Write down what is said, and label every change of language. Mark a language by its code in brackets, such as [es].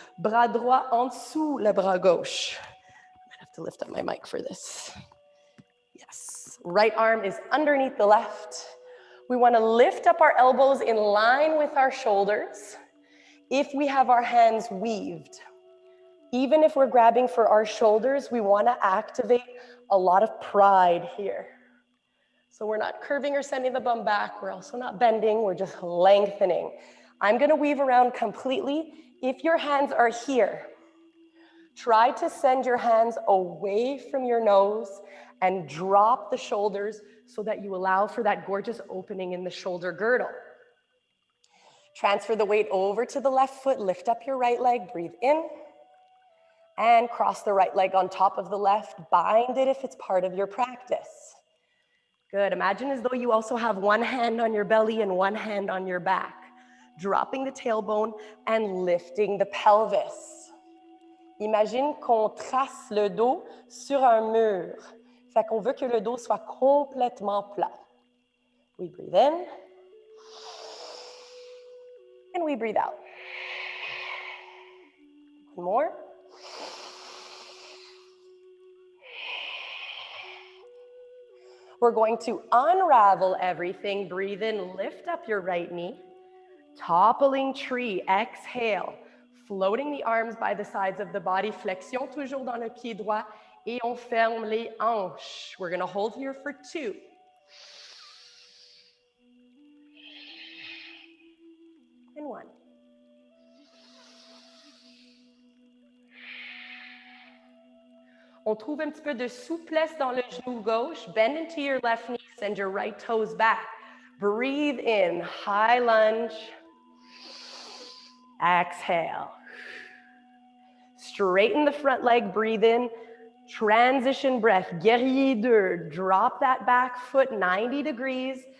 [fr] Bras droit en dessous le bras gauche. [en] I might have to lift up my mic for this. Yes, right arm is underneath the left. We want to lift up our elbows in line with our shoulders if we have our hands weaved. Even if we're grabbing for our shoulders, we want to activate a lot of pride here. So we're not curving or sending the bum back. We're also not bending. We're just lengthening. I'm going to weave around completely. If your hands are here, Try to send your hands away from your nose and drop the shoulders so that you allow for that gorgeous opening in the shoulder girdle. Transfer the weight over to the left foot, lift up your right leg, breathe in, and cross the right leg on top of the left. Bind it if it's part of your practice. Good, imagine as though you also have one hand on your belly and one hand on your back, dropping the tailbone and lifting the pelvis. [fr] Imagine qu'on trace le dos sur un mur. Fait qu'on veut que le dos soit complètement plat. [en] We breathe in. And we breathe out. One more. We're going to unravel everything. Breathe in, lift up your right knee. Toppling tree, exhale. Floating the arms by the sides of the body. [fr] Flexion toujours dans le pied droit. Et on ferme les hanches. [en] We're going to hold here for 2. And 1. [fr] On trouve un petit peu de souplesse dans le genou gauche. [en] Bend into your left knee. Send your right toes back. Breathe in. High lunge. Exhale. Straighten the front leg. Breathe in. Transition breath. Guerrier 2. Drop that back foot 90 degrees.